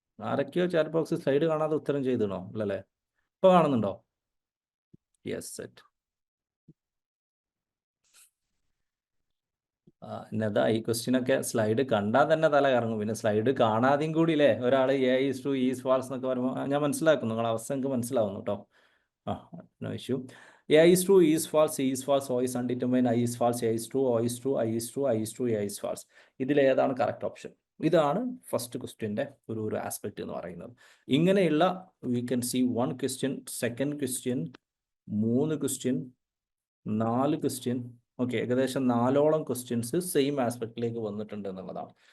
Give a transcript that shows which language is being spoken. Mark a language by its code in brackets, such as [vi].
[ml] ആരൊക്കെയോ chat box slide കാണാതെ ഉത്തരം ചെയ്തിടണോ? അല്ലല്ലേ? ഇപ്പൊ കാണുന്നുണ്ടോ? Yes, set. എന്നതാ ഈ ക്വസ്റ്റ്യനൊക്കെ സ്ലൈഡ് കണ്ടാൽ തന്നെ തല കറങ്ങും. പിന്നെ സ്ലൈഡ് കാണാതെയും കൂടി അല്ലേ ഒരാൾ [en] A is true, E is false [ml] എന്നൊക്കെ പറയുമ്പോൾ ഞാൻ മനസ്സിലാക്കുന്നു, നിങ്ങളുടെ അവസ്ഥ എനിക്ക് മനസ്സിലാവുന്നു കേട്ടോ. [en] No issue. A is true, E is false, E is false, O is undetermined, I is false, A is true, O is true, I is true, I is true, A is false. [ml] ഇതിലേതാണ് correct option? ഇതാണ് first ക്വസ്റ്റ്യൻ്റെ ഒരു aspect എന്ന് പറയുന്നത്. ഇങ്ങനെയുള്ള we can C 1 question, second question, 3 question, 4 question. Okay, ഏകദേശം 4ഓളം questions same ആസ്പെക്റ്റിലേക്ക് വന്നിട്ടുണ്ട് എന്നുള്ളതാണ്.